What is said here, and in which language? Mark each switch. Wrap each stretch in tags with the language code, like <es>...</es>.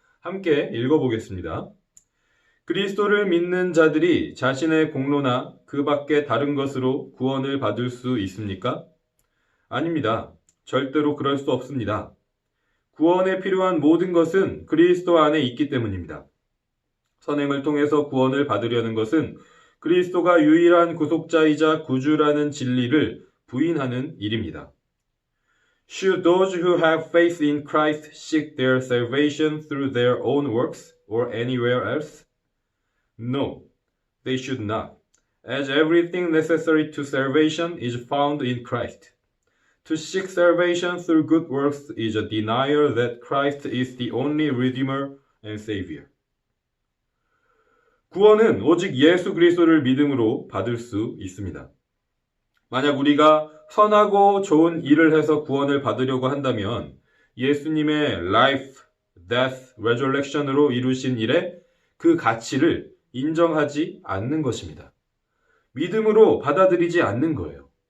<ko>함께 읽어보겠습니다. 그리스도를 믿는 자들이 자신의 공로나 그 밖에 다른 것으로 구원을 받을 수 있습니까? 아닙니다. 절대로 그럴 수 없습니다. 구원에 필요한 모든 것은 그리스도 안에 있기 때문입니다. 선행을 통해서 구원을 받으려는 것은 그리스도가 유일한 구속자이자 구주라는 진리를 부인하는 일입니다.</ko> <en>Should those who have faith in Christ seek their salvation through their own works or anywhere else? No, they should not, as everything necessary to salvation is found in Christ. To seek salvation through good works is a denial that Christ is the only Redeemer and Savior.</en> <ko>구원은 오직 예수 그리스도를 믿음으로 받을 수 있습니다. 만약 우리가 선하고 좋은 일을 해서 구원을 받으려고 한다면 예수님의</ko> <en>life, death, resurrection</en> <ko>으로 이루신 일의 그 가치를 인정하지 않는 것입니다. 믿음으로 받아들이지 않는 거예요.</ko>